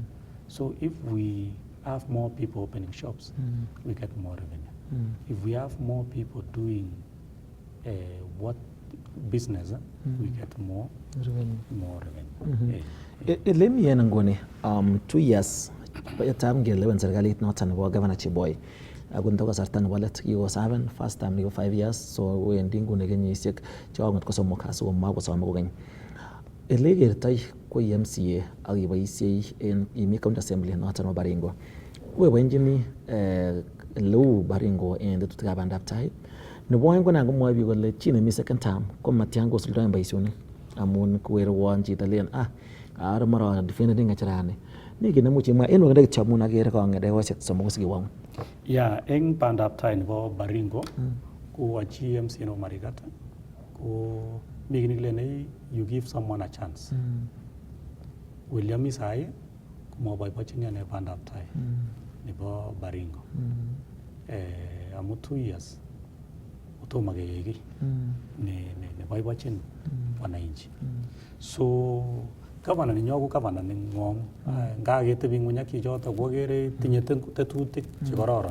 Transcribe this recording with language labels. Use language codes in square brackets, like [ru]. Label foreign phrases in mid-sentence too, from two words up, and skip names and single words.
[en] So if we have more people opening shops, we get more revenue. If we have more people doing what business, we get more revenue. Let me [kln] ngone 2 years tam ngelewen serikalit noton nebo Governor Cheboy akunto kasarta nebo let kiko 7 [en] first time [kln] niko 5 years, so wendi ngune kenyisiek chekakong'et ko somok asikomo kosome kokeny. Ele kertoi ko MCA ak iboisiei en imi county assembly noton nebo Baringo, weboenjini leu Baringo en tetutikab bandab tai. Nebo oeng ko nan komwoe biik kole chi nemi [en] second term [kln] ko matyan kosuldoen boisionik amun kwerwon chito len are mara defending ng'echerani. Ni kit nemuch imwa en wangende kityo amun akere kong'et ekosiek somok sikiwong. Yeah, eng bandab tai nebo Baringo ko achi MCA no Marigat ko mi kit nekilene [en] you give someone a chance. [kln] William Isai komoboibochini ane bandab tai nebo Baringo. Amu 2 years utoma keyeki ne boibochin wananchi. So governor ninyo ko governor ning'ong ngaketebi ng'uny ak chichoto kokere tinye tetutik chekororon.